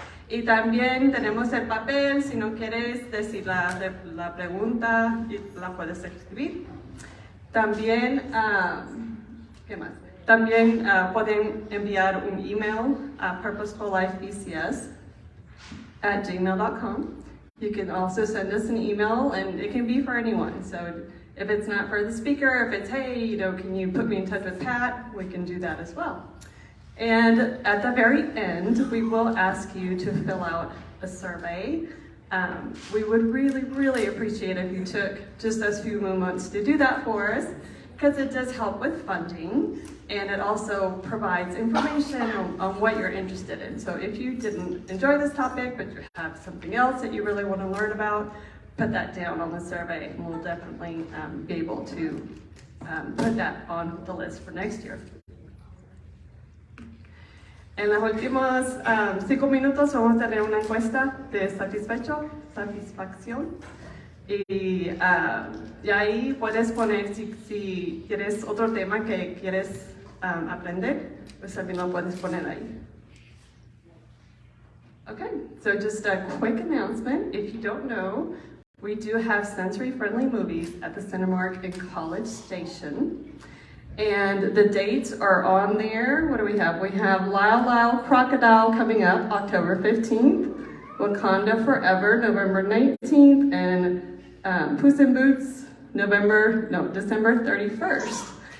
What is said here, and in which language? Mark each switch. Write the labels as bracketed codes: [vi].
[es] Y también tenemos el papel, si no quieres decir la pregunta, la puedes escribir. También, ¿qué más? También pueden enviar un email a purposefullifebcs@gmail.com. [en] You can also send us an email, and it can be for anyone. So if it's not for the speaker, if it's, hey, can you put me in touch with Pat, we can do that as well. And at the very end, we will ask you to fill out a survey. We would really, really appreciate if you took just those few moments to do that for us, because it does help with funding, and it also provides information on what you're interested in. So if you didn't enjoy this topic, but you have something else that you really want to learn about, put that down on the survey, and we'll definitely be able to put that on the list for next year. [es] En los últimos 5 minutos vamos a tener una encuesta de satisfacción. Y ahí puedes poner si quieres otro tema que quieres aprender, pues también lo puedes poner ahí. [en] Okay, so just a quick announcement. If you don't know, we do have sensory-friendly movies at the Cinemark in College Station. And the dates are on there. What do we have? We have Lyle Lyle Crocodile coming up October 15th, Wakanda Forever November 19th, and Puss in Boots December 31st.